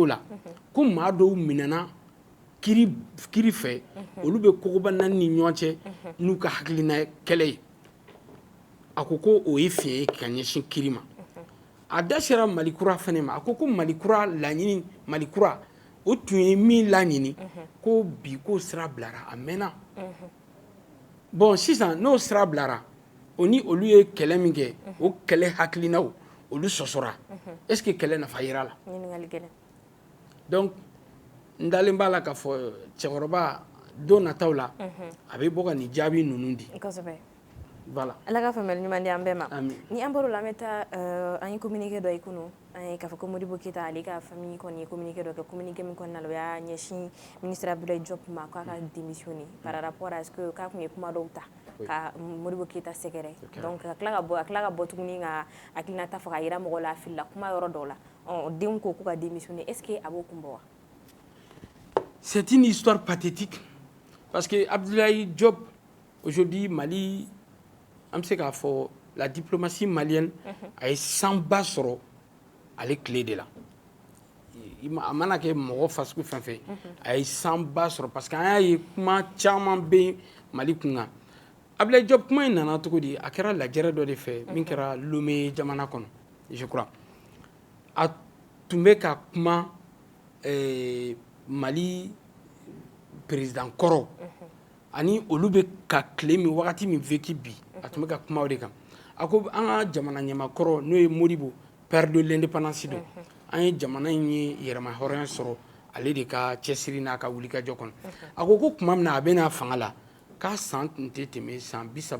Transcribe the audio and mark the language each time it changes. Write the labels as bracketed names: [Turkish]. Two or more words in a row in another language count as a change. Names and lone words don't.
[Bambara] la ko maa dɔw minɛna kiri fɛ olu bɛ kogoba naani ni ɲɔgɔn cɛ n'u ka hakilina kɛlɛ ye a ko o ye fiɲɛ ye ka ɲɛsin kiri ma a da sera malikura fɛnɛ ma a ko malikura laɲini malikura o tun ye min laɲini ko bi k'o sira bilara a mɛnna bon sisan n'o sira bilara o ni olu ye kɛlɛ min kɛ o kɛlɛ hakilinaw olu sɔsɔra [French] est ce que [Bambara] kɛlɛ nafa yera la ɲininkali gɛlɛn. donc n dalen b'a la k'a fɔ cɛkɔrɔba don nataw la a bɛ bɔ ka nin jaabi ninnu di Kosɛbɛ. voilà Ala ka faamuyali ɲuman di an bɛɛ ma. Ami. Ni an bɔr'o la an bɛ taa an ye communiqué dɔ ye kunun an ye k'a fɔ ko Modibo Keyita ale ka famille kɔni ye communiqué dɔ kɛ communiqué min kɔnɔna la o y'a ɲɛsin ministre Abdoulaye Diop ma k'a ka démissionner [French] par rapport à ce que [Bambara] k'a tun ye kuma dɔw ta ka Modibo Keyita sɛgɛrɛ donc ka tila ka bɔ tuguni ka hakilinata fɔ ka yira mɔgɔw la a filila kuma yɔrɔ dɔw la denw ko k'u ka démissionner [French] est ce que [Bambara] a b'o kun bɔ wa? [French] c'est une histoire pathétique parce que [Bambara] Abdoulaye Diop aujourd'hui Mali an bɛ se k'a fɔ [French] la diplomatie malienne [Bambara] a ye sanba sɔrɔ ale tile de la a mana kɛ mɔgɔ fasugu fɛn fɛn a ye sanba sɔrɔ parce que an y'a ye kuma caman bɛ Mali kun kan Abdoulaye Diop kuma in nana cogo di a kɛra lajɛrɛ dɔ de fɛ min kɛra Lomé jamana kɔnɔ [French] je crois [Bambara] a tun bɛ ka kuma Mali président kɔrɔ ani olu bɛ ka tile min wagati min vécu bi a tun bɛ ka kuma o de kan a ko an ka jamana ɲamakɔrɔ n'o ye Modibo [French] père de l'indépendance [Bambara] don an ye jamana in ye yɛrɛma hɔrɔnya sɔrɔ ale de ka cɛsiri n'a ka wulikajɔ kɔnɔ a ko tuma min na a bɛ n'a fanga la k'a san tun tɛ tɛmɛ san